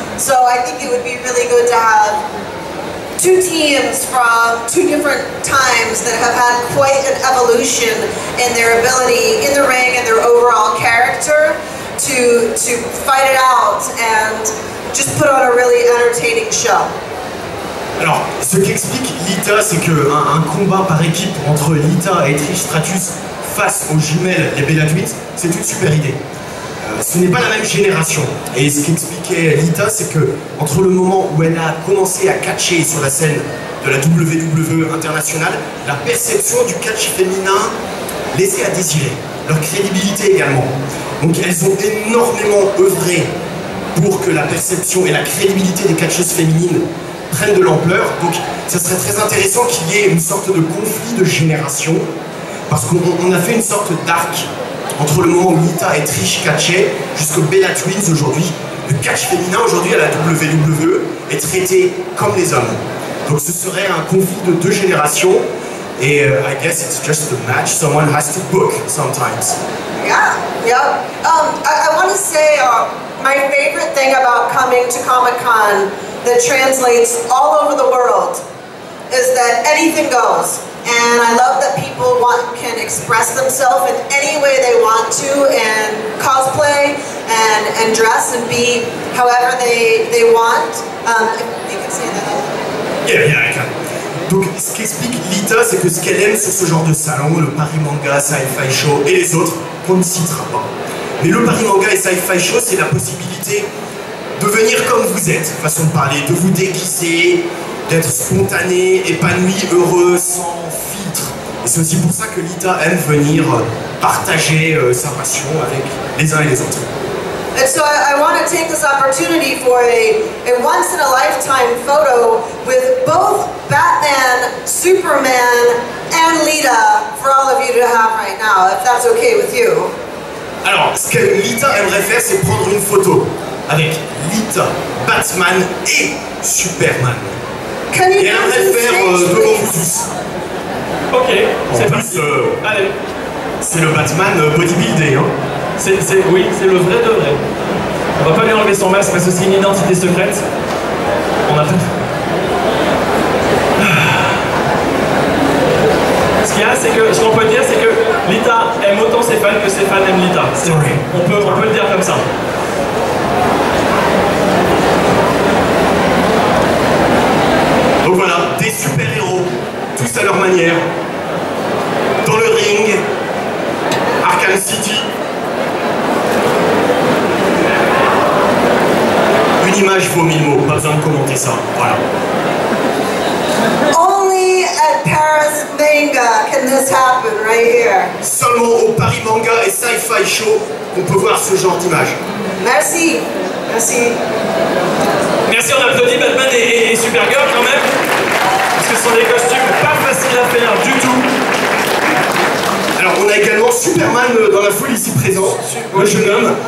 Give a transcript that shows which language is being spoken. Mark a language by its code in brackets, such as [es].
[en] So I think it would be really good to have two teams from two different times that have had quite an evolution in their ability in the ring and their overall character to fight it out and just put on a really entertaining show. [fr] Alors, ce qu'explique Lita, c'est qu'un combat par équipe entre Lita et Trish Stratus face aux jumelles, les Bella Twins, c'est une super idée. Ce n'est pas la même génération. Et ce qu'expliquait Lita, c'est que entre le moment où elle a commencé à catcher sur la scène de la WWE internationale, la perception du catch féminin laissait à désirer. Leur crédibilité également. Donc elles ont énormément œuvré pour que la perception et la crédibilité des catcheuses féminines prennent de l'ampleur. Donc ça serait très intéressant qu'il y ait une sorte de conflit de génération, parce qu'on a fait une sorte d'arc entre le moment où Lita et Trish catchaient jusqu'aux Bella Twins aujourd'hui. Le catch féminin aujourd'hui à la WWE est traité comme les hommes. Donc ce serait un conflit de deux générations. [en] Et I guess it's just a match someone has to book sometimes. Yeah, yeah. I want to say my favorite thing about coming to Comic-Con that translates all over the world is that anything goes. And I love that people can express themselves in any way they want to, and cosplay and dress and be however they want. You can say that. Yeah, I can. [fr] Donc ce qu'explique Lita, c'est que ce qu'elle aime sur ce genre de salon, le Paris Manga Sci-Fi Show et les autres, qu'on ne citera pas. Mais le Paris Manga et Sci-Fi Show, c'est la possibilité de venir comme vous êtes, façon de parler, de vous déguiser, d'être spontané, épanoui, heureux, sans filtre. Et c'est aussi pour ça que Lita aime venir partager sa passion avec les uns et les autres. [en] And so I want to take this opportunity for a once-in-a-lifetime photo with both Batman, Superman, and Lita for all of you to have right now, if that's okay with you. [fr] Alors, ce que Lita aimerait faire, c'est prendre une photo avec Lita, Batman et Superman. Et elle aimerait faire devant vous tous. Ok, c'est parti. Allez. C'est le Batman bodybuildé, hein. Oui, c'est le vrai de vrai. On va pas lui enlever son masque parce que c'est une identité secrète. On a pas... Ce qu'il y a, c'est que, ce qu'on peut dire, c'est que Lita aime autant ses fans que ses fans aiment Lita. On peut le dire comme ça. Donc voilà, des super-héros, tous à leur manière, dans le ring, Arkham City. Une image vaut 1000 mots, pas besoin de commenter ça, voilà. [en] Only at Paris Manga can this happen, right here. [fr] Seulement au Paris Manga et Sci-Fi Show qu'on peut voir ce genre d'image. Merci, merci. Merci, on applaudit Batman et Supergirl quand même, parce que ce sont des costumes pas faciles à faire du tout. Alors on a également Superman dans la foule ici présent, le jeune homme.